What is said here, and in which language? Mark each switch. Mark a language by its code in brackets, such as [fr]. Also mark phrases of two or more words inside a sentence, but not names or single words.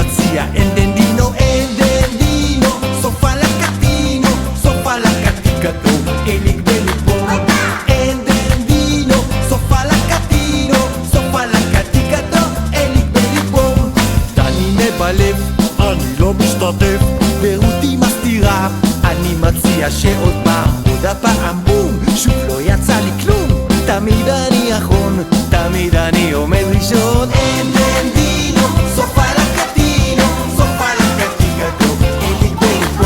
[it] via Endendino, sopra la catino, sopra la caticato, Elik belibo. Endendino, sopra la catino, sopra la caticato, Elik belibo. [he] דני מבלב, אני לא משתתף, ורותי מסתירה, אני מציע שעוד פעם, עוד הפעם בום, שוב לא יצא לי כלום. תמיד אני אחרון, תמיד אני עומד ראשון. [it] Endendino, sopra la catino, sopra la caticato, Elik belibo.